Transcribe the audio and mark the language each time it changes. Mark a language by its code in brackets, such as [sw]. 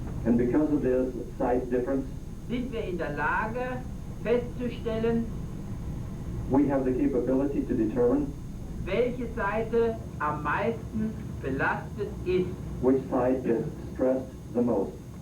[en] And because of this size difference, [de] sind wir in der Lage festzustellen, [en] we have the capability to determine [de] welche Seite am meisten belastet ist. [en] which side is stressed the most.